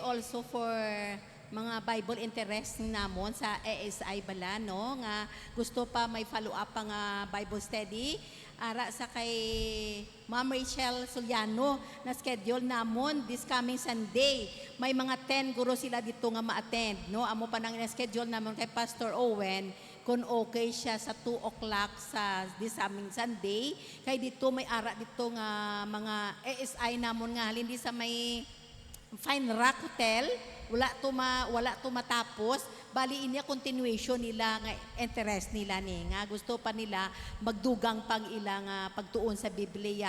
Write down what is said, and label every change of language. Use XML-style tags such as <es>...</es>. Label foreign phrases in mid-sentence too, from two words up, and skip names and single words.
<en>also for</en> <hil>mga</hil> <en>Bible interest</en> <hil>namon sa ASI bala, no? Nga gusto pa may follow up pa nga</hil> <en>Bible study</en> <hil>ara sa kay Ma'am Rachel Soliano na schedule namon</hil> <en>this coming Sunday.</en> <hil>May mga 10 guro sila dito nga ma-attend, no? Amo pa nang schedule namon kay Pastor Owen kung okay siya sa 2 o'clock sa</hil> <en>this coming Sunday.</en> <hil>Kay dito may ara dito nga mga ASI namon nga halin di sa may Fine Rock Hotel, wala to matapos. Bali inya continuation nila nga interest nila ni nga gusto pa nila magdugang pang ilang pagtuon sa Biblia.</hil>